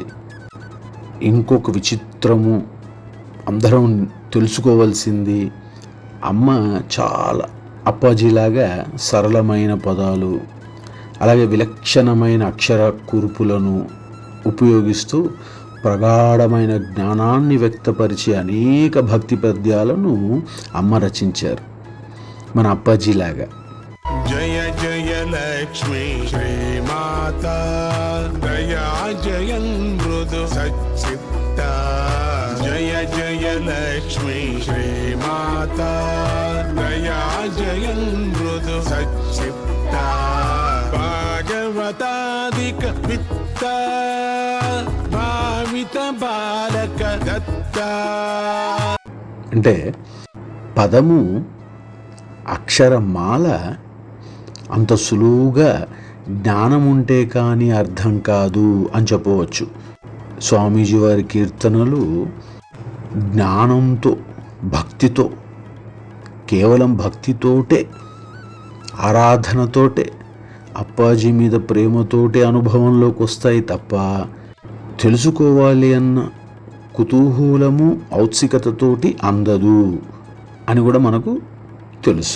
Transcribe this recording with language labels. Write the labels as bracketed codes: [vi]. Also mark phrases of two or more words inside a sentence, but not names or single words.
[te] ఇంకొక విచిత్రము అందరం తెలుసుకోవాల్సింది, అమ్మ చాలా అప్పాజీలాగా సరళమైన పదాలు అలాగే విలక్షణమైన అక్షర కూర్పులను ఉపయోగిస్తూ ప్రగాఢమైన జ్ఞానాన్ని వ్యక్తపరిచే అనేక భక్తి పద్యాలను అమ్మ రచించారు మన అప్పాజీలాగా. [sa] जय जय लक्ष्मी श्रीमाता दया जयन् मृदु सच्चित्ता जय जय लक्ष्मी श्रीमाता दया जयन् मृदु सच्चित्ता भागवतादिक वित्ता भावित बालक दत्ता. [te] అంటే పదము అక్షరమాల అంత సులువుగా జ్ఞానం ఉంటే కానీ అర్థం కాదు అని చెప్పవచ్చు. స్వామీజీ వారి కీర్తనలు జ్ఞానంతో భక్తితో కేవలం భక్తితోటే ఆరాధనతోటే అప్పాజీ మీద ప్రేమతోటే అనుభవంలోకి వస్తాయి తప్ప తెలుసుకోవాలి అన్న కుతూహలము ఔత్సుకతతోటి అందదు అని కూడా మనకు తెలుసు.